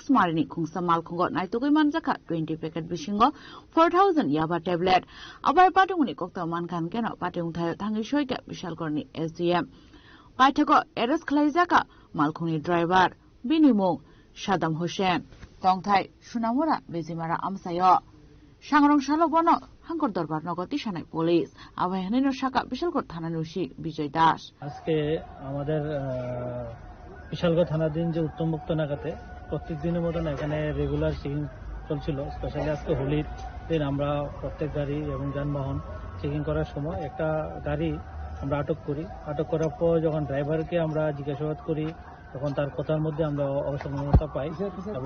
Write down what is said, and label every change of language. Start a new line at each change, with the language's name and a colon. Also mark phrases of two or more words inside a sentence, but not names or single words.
Kok Borok: Marani Khungsa Malkhogo Naitugu Manjaka 20 packet Bishingo 4000 Yaba tablet Abai Patimuni Koktaman Khan Keno Patimung Thayo Thangi Shoika Bishal Korni SDM Paithako arrest Khlaijaka Malkhungni driver Binimung Shaddam Hussain Tongthai Sunamura Bezimara Amsayo Sangrong Shalobono Hangkor Darbar Nogoti Shanai Police Abayanino Shaka Bishalgor Thananushi Bijoy Das
Bangla: আজকে আমাদের বিশালগড় থানাধীন যে উত্তমবুক্ত নাকাতে প্রত্যেক দিনের মতন এখানে
English: regular checking
Bangla: চলছিল স্পেশালি আজকে হোলির দিন আমরা প্রত্যেক গাড়ি এবং যানবাহন চেকিং করার সময় একটা গাড়ি আমরা আটক করি আটক করার পর যখন ড্রাইভারকে আমরা জিজ্ঞাসাবাদ করি তখন তার কথার মধ্যে আমরা অবসম্ভাবনা পাই এবং